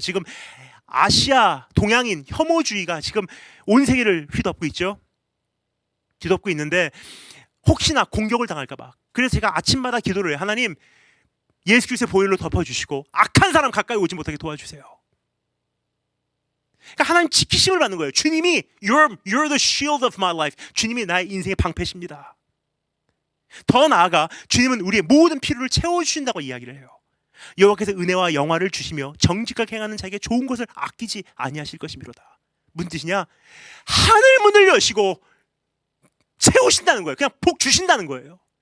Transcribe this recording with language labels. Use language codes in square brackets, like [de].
[ko] 지금 아시아 동양인 혐오주의가 지금 온 세계를 휘덮고 있죠. 뒤덮고 있는데 혹시나 공격을 당할까 봐. 그래서 제가 아침마다 기도를 해요. 하나님, 예수 그리스도의 보혈로 덮어주시고 악한 사람 가까이 오지 못하게 도와주세요. 그러니까 하나님 지키심을 받는 거예요. 주님이 [en] You're the shield of my life. [ko] 주님이 나의 인생의 방패십니다. 더 나아가 주님은 우리의 모든 필요를 채워주신다고 이야기를 해요. 여호와께서 은혜와 영화를 주시며 정직하게 행하는 자에게 좋은 것을 아끼지 아니하실 것이미로다. 무슨 뜻이냐? 하늘 문을 여시고 채우신다는 거예요. 그냥 복 주신다는 거예요.